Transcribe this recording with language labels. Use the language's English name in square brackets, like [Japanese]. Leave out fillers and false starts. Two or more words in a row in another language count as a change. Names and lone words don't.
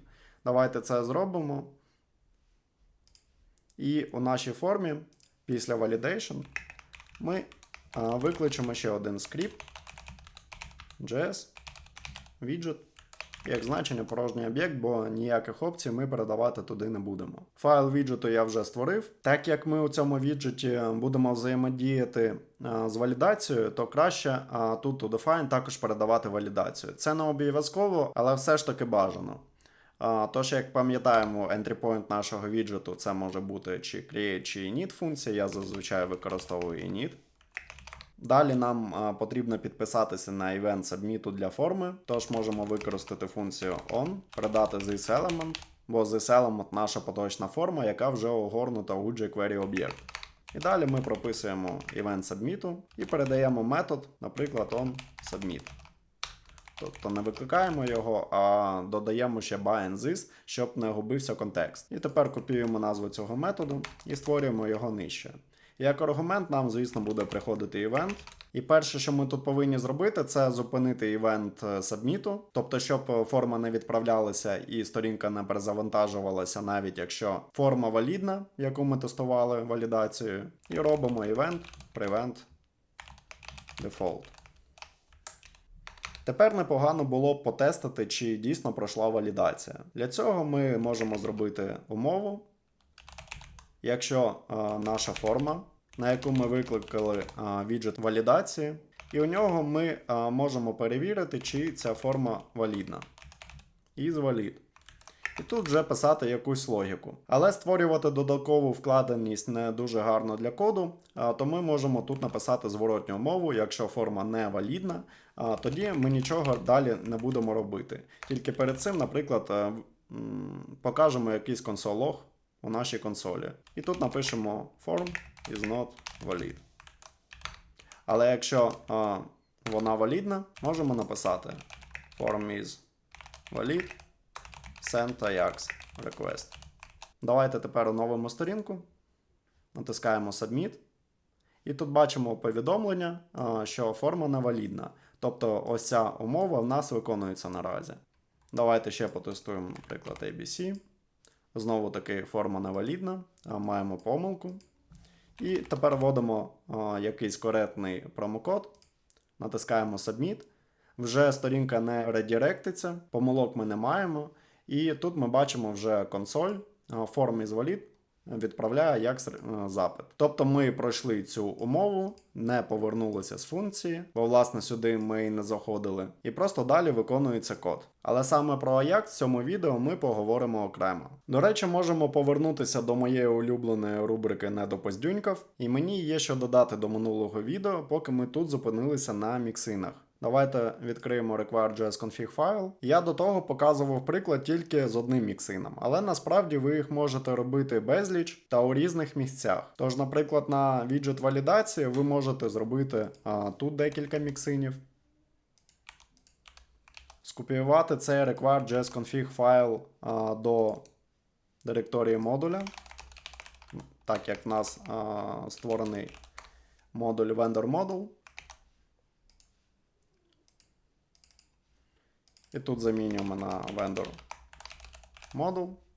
[Ukrainian] Давайте це зробимо. І у нашій формі після Validation ми викличемо ще один скрипт JS, widget, як значення порожній об'єкт, бо ніяких опцій ми передавати туди не будемо. Файл віджиту я вже створив. Так як ми у цьому віджиті будемо взаємодіяти з валідацією, то краще тут у Define також передавати валідацію. Це не обов'язково, але все ж таки бажано. Тож, як пам'ятаємо, [English] entry point [Ukrainian] нашого віджиту це може бути чи create, чи init функція. Я зазвичай використовую init. Далі нам потрібно підписатися на [English] event submit [Ukrainian] для форми, тож можемо використати функцію on, передати [English] this element, [Ukrainian] бо [English] this element [Ukrainian] наша поточна форма, яка вже огорнута у jQuery об'єкт. І далі ми прописуємо [English] event submit [Ukrainian] і передаємо метод, наприклад, [English] on submit. [Ukrainian] Тобто не викликаємо його, а додаємо ще [English] by and this, [Ukrainian] щоб не губився контекст. І тепер копіюємо назву цього методу і створюємо його нижче. Як аргумент нам, звісно, буде приходити івент. І перше, що ми тут повинні зробити, це зупинити івент submit, тобто, щоб форма не відправлялася і сторінка не перезавантажувалася, навіть якщо форма валідна, яку ми тестували валідацією. І робимо [English] event prevent default. [Ukrainian] Тепер непогано було б потестити, чи дійсно пройшла валідація. Для цього ми можемо зробити умову. Якщо наша форма, на яку ми викликали віджит валідації, і у нього ми можемо перевірити, чи ця форма валідна. [English] Is-valid. [Ukrainian] І тут вже писати якусь логіку. Але створювати додаткову вкладеність не дуже гарно для коду, то ми можемо тут написати зворотню умову, якщо форма не валідна, тоді ми нічого далі не будемо робити. Тільки перед цим, наприклад, покажемо якийсь консоль-лог у нашій консолі. І тут напишемо [English] form is not valid. [Ukrainian] Але якщо вона валідна, можемо написати [English] form is valid send AJAX request. [Ukrainian] Давайте тепер оновимо сторінку. Натискаємо Submit. І тут бачимо повідомлення, що форма невалідна. Тобто ось ця умова в нас виконується наразі. Давайте ще потестуємо, наприклад, ABC. Знову таки форма невалідна, маємо помилку. І тепер вводимо якийсь коректний промокод, натискаємо Submit. Вже сторінка не редиректиться, помилок ми не маємо. І тут ми бачимо вже консоль, [English] form is valid, [Ukrainian] відправляє як запит. Тобто ми пройшли цю умову, не повернулися з функції, бо власне сюди ми і не заходили. І просто далі виконується код. Але саме про AJAX в цьому відео ми поговоримо окремо. До речі, можемо повернутися до моєї улюбленої рубрики «Недопоздюнькав», і мені є що додати до минулого відео, поки ми тут зупинилися на міксинах. Давайте відкриємо [English] require.js config [Ukrainian] файл. Я до того показував приклад тільки з одним міксином, але насправді ви їх можете робити безліч та у різних місцях. Тож, наприклад, на віджит валідації ви можете зробити тут декілька міксинів. Скопіювати цей [English] require.js config [Ukrainian] файл до директорії модуля, так як в нас створений модуль [English] vendor module. [Ukrainian] І тут замінюємо на [English] vendor module.